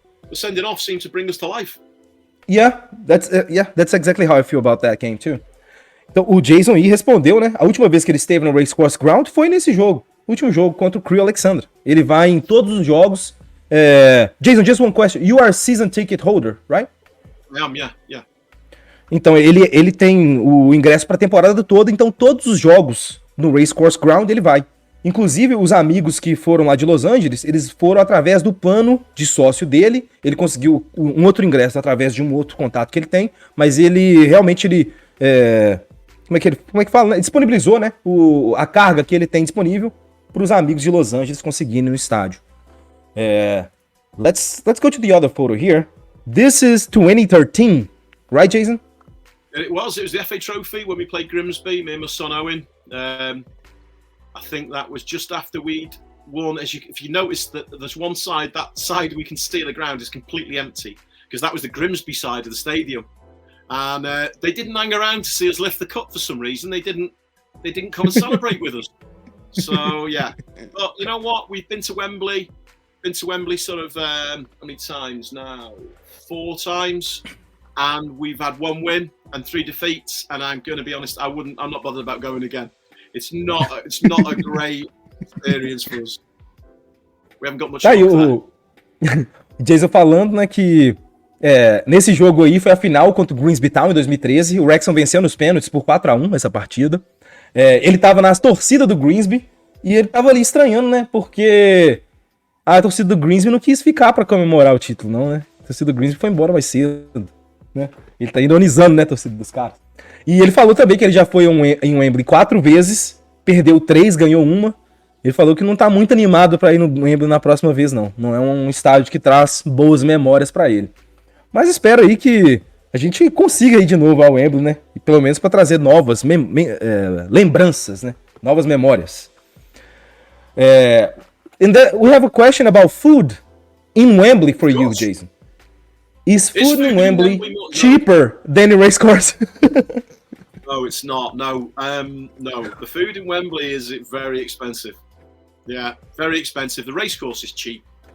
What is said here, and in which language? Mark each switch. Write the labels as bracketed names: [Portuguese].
[English] The sending off seemed to bring us to life. Yeah, that's exactly how I feel about that game too. [Portuguese] Então o Jason aí respondeu, né? A última vez que ele esteve no Racecourse Ground foi nesse jogo, o último jogo contra o Crew Alexandra. Ele vai em todos os jogos. [English] Jason, just one question. You are a season ticket holder, right? I am, yeah. [Portuguese] Então ele tem o ingresso para a temporada toda, então todos os jogos no Racecourse Ground ele vai. Inclusive os amigos que foram lá de Los Angeles, eles foram através do plano de sócio dele. Ele conseguiu um outro ingresso através de um outro contato que ele tem, mas ele realmente como é que fala? Né? Disponibilizou, né, a carga que ele tem disponível para os amigos de Los Angeles conseguirem no estádio. [English] Let's go to the other photo here. This is 2013, right, Jason? It was the FA Trophy when we played Grimsby, me and my son Owen. I think that was just after we'd won. If you notice that there's one side, that side we can see the ground is completely empty, because that was the Grimsby side of the stadium, and they didn't hang around to see us lift the cup for some reason. They didn't come and celebrate with us. So yeah, but you know what? We've been to Wembley. Sort of how many times now? 4 times, and we've had 1 win and 3 defeats. And I'm going to be honest, I'm not bothered about going again. It's not a great experience for us. We haven't got much. [Portuguese] Tá aí o Jason falando, né, que nesse jogo aí foi a final contra o Grimsby Town em 2013. O Wrexham venceu nos pênaltis por 4-1 essa partida. Ele tava nas torcidas do Grimsby e ele tava ali estranhando, né, porque a torcida do Grimsby não quis ficar pra comemorar o título, não, né? A torcida do Grimsby foi embora mais cedo, né? Ele tá ironizando, né, a torcida dos caras. E ele falou também que ele já foi em Wembley 4 vezes, perdeu 3, ganhou 1. Ele falou que não tá muito animado pra ir no Wembley na próxima vez, não. Não é um estádio que traz boas memórias pra ele. Mas espero aí que a gente consiga ir de novo ao Wembley, né? E pelo menos pra trazer novas lembranças, né? Novas memórias. [English] And we have a question about food in Wembley for you, Jason. Is food in Wembley cheaper than the racecourse? No, it's not. No, no. The food in Wembley is very expensive. Yeah, very expensive. The racecourse is cheap.